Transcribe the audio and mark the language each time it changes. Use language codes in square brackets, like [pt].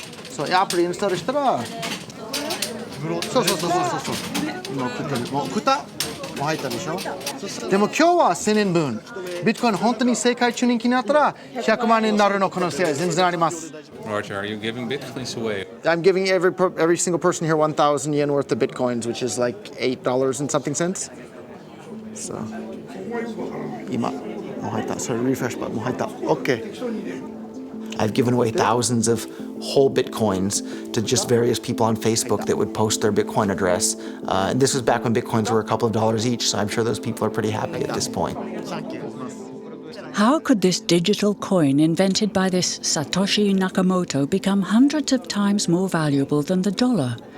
[ja] そう、アプリインストールしたら。そう。今送ってる。もう送った？もう入ったでしょ？でも今日は1000円分。ビットコイン本当に世界中人気になったら100万円になるの可能性は全然あります。 [en] Roger, are you giving bitcoins away? I'm giving every single person here 1,000 yen worth of bitcoins, which is like $8 and something cents. [ja] So, 今もう入った。それリフレッシュバットもう入った。 [en] OK. I've given away thousands of whole bitcoins to just various people on Facebook that would post their Bitcoin address. And this was back when bitcoins were a couple of dollars each, so I'm sure those people are pretty happy at this point. How could this digital coin invented by this Satoshi Nakamoto become hundreds of times more valuable than the dollar?